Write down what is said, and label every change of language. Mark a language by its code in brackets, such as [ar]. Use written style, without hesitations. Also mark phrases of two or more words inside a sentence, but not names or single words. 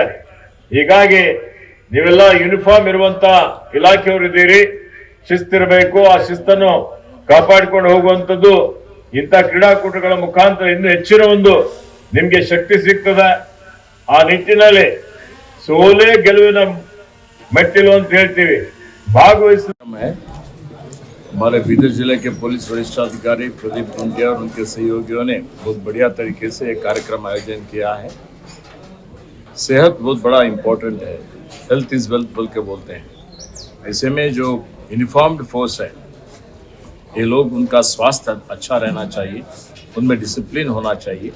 [kn] ಹೀಗಾಗಿ ನೀವೆಲ್ಲ ಯೂನಿಫಾರ್ಮ್ ಇರುವಂತ ಇಲಾಖೆಯವರಿದ್ದೀರಿ, ಶಿಸ್ತಿರಬೇಕು. ಆ ಶಿಸ್ತನ್ನು ಕಾಪಾಡಿಕೊಂಡು ಹೋಗುವಂಥದ್ದು ಇಂಥ ಕ್ರೀಡಾಕೂಟಗಳ ಮುಖಾಂತರ ಇನ್ನೂ ಹೆಚ್ಚಿನ ಒಂದು ನಿಮ್ಗೆ ಶಕ್ತಿ ಸಿಗ್ತದೆ. ಆ ನಿಟ್ಟಿನಲ್ಲಿ ಸೋಲೆ ಗೆಲುವಿನ ಮೆಟ್ಟಿಲು ಅಂತ ಹೇಳ್ತೀವಿ. ಭಾಗವಹಿಸ [hi] हमारे बीदर जिले के पुलिस वरिष्ठाधिकारी प्रदीप गुंडिया और उनके सहयोगियों ने बहुत बढ़िया तरीके से एक कार्यक्रम आयोजन किया है। सेहत बहुत बड़ा इम्पोर्टेंट है, [en] health is wealth [hi] बोल के बोलते हैं। ऐसे में जो यूनिफॉर्म्ड फोर्स है, ये लोग, उनका स्वास्थ्य अच्छा रहना चाहिए, उनमें डिसिप्लिन होना चाहिए।